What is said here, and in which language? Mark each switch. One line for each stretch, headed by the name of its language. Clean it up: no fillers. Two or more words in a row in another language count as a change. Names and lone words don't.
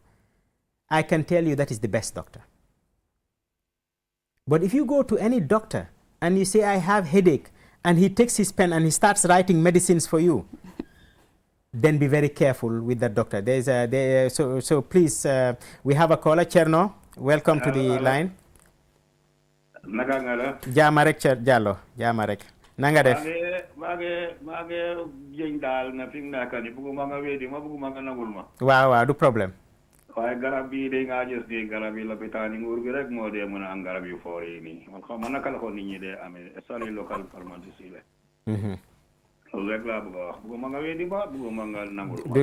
English: I can tell you that is the best doctor. But if you go to any doctor and you say, I have headache, and he takes his pen and he starts writing medicines for you, then be very careful with that doctor. So please, we have a caller, Cherno. Welcome to the line.
Wolof: Jamarek Jallo, Jamarek. Nanga def. Waaw, du problème. waaye garab yi de nga gis di garab yi lopitaan yi nguur gi rek moo dee mën a am garab yu foor yi nii man xaw ma naka la ko nit ñi dee amee sali local pharmacie yi la loolu rek laa bëgg a wax bëgguma nga weddi ba bëgguma nga nangul